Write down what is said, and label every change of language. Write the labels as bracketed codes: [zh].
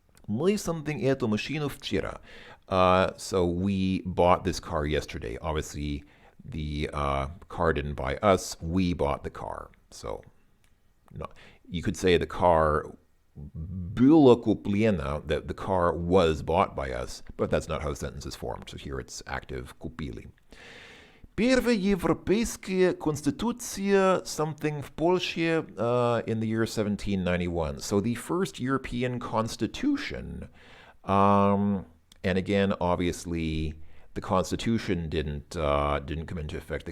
[ru] Мы something эту машину вчера. [en] So we bought this car yesterday. Obviously, the car didn't buy us. We bought the car. So no, you could say the car [ru] было куплено, [en] that the car was bought by us, but that's not how the sentence is formed. So here it's active купили. [ru] Первая европейская конституция, something в Польше, [en] in the year 1791. So the first European constitution, and again, obviously, the Constitution didn't come into effect.